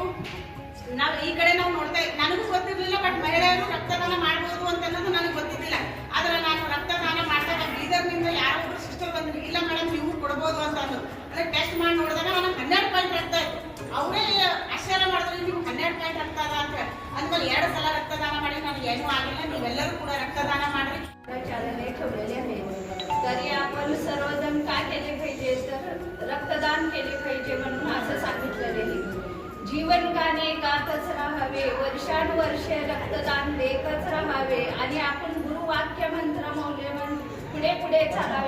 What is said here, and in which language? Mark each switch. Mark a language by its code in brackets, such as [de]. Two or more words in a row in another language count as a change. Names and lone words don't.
[kn] ನಾವು ಈ ಕಡೆ ನಾವು ನೋಡ್ತಾ ಇದ್ದೀವಿ, ನನಗೂ ಗೊತ್ತಿರಲಿಲ್ಲ. ಬಟ್ ಮಹಿಳೆಯರು ರಕ್ತದಾನ ಮಾಡ್ಬೋದು ಅಂತ ಅನ್ನೋದು ನನಗೆ ಗೊತ್ತಿದ್ದಿಲ್ಲ. ಆದ್ರೆ ನಾನು ರಕ್ತದಾನ ಮಾಡಿದಾಗ ಬೀದರ್ನಿಂದ ಯಾರೋ ಒಬ್ರು ಸಿಸ್ಟರ್ ಬಂದ್ರು, ಇಲ್ಲ ಮೇಡಮ್ ನೀವು ಕೊಡ್ಬೋದು ಅಂತ ಅಂದ್ರು. ಅಂದ್ರೆ ಟೆಸ್ಟ್ ಮಾಡಿ ನೋಡಿದಾಗ ನನಗೆ 12 ಪಾಯಿಂಟ್ ರಕ್ತ ಇತ್ತು. ಅವರೇ ಆಶ್ಚರ್ಯ ಮಾಡಿದ್ರು, ನೀವು 12 ಪಾಯಿಂಟ್ ರಕ್ತ ಅದ ಅಂತ. ಅಂದ್ಮೇಲೆ 2 ಸಲ ರಕ್ತದಾನ ಮಾಡಿ ನನಗೆ ಏನೂ ಆಗಿಲ್ಲ. ನೀವೆಲ್ಲರೂ ಕೂಡ रक्तदान ಮಾಡ್ರಿ. [mr] चालने ठेवलेले आहे. तरी आपण सर्वजण काय केले पाहिजे तर रक्तदान केले पाहिजे म्हणून असं सांगितलेले आहे. जीवन गाणे गातच राहावे, वर्षानुवर्षे रक्तदान देतच राहावे आणि आपण गुरुवाक्य मंत्र मौल्यवान पुढे पुढे चालावे.